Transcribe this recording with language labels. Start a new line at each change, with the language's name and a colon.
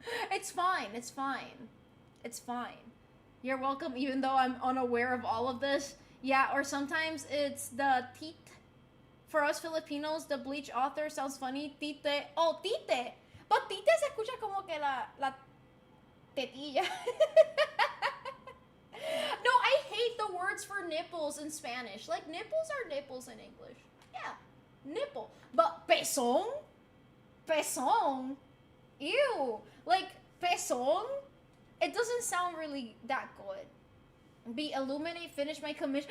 English: It's fine. It's fine. It's fine. You're welcome, even though I'm unaware of all of this. Yeah, or sometimes it's the tit. For us Filipinos, the Bleach author sounds funny. Tite. Oh, tite.
Spanish: But tite se escucha como que la tetilla.
English: No, I hate the words for nipples in Spanish. Like, nipples are nipples in English. Yeah, nipple. But pezón? Pezón? Ew. Like, pezón? It doesn't sound really that good. Be illuminate, finish my commission.